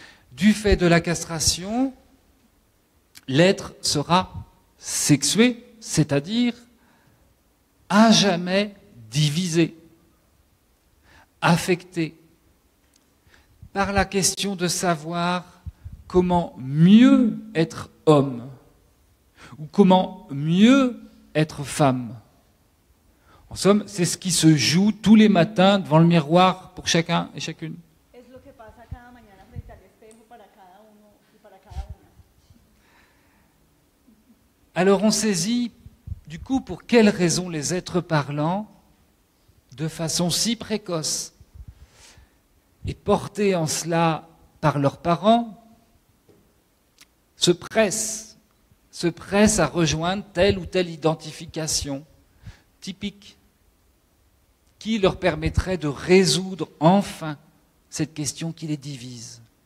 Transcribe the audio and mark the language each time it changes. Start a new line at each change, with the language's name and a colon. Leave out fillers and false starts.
French: Du fait de la castration, l'être sera sexué, c'est-à-dire à jamais divisé, affecté par la question de savoir comment mieux être homme ou comment mieux être femme. En somme, c'est ce qui se joue tous les matins devant le miroir pour chacun et chacune.
Spanish: Es lo que pasa cada mañana frente al espejo para cada uno y para cada una.
French: Alors on saisit, du coup, pour quelles raisons les êtres parlants, de façon si précoce, et portés en cela par leurs parents, se pressent à rejoindre telle ou telle identification typique qui leur permettrait de résoudre enfin cette question qui les divise.